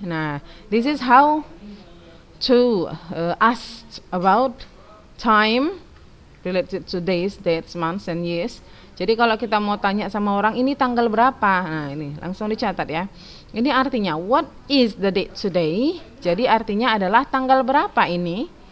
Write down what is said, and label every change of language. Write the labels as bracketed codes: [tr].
[en] Nah, this is how to ask about time related to days, dates, months, and years. [id] Jadi kalau kita mau tanya sama orang ini tanggal berapa, nah ini langsung dicatat ya. Ini artinya [en] what is the date today? [id] Jadi artinya adalah tanggal berapa ini?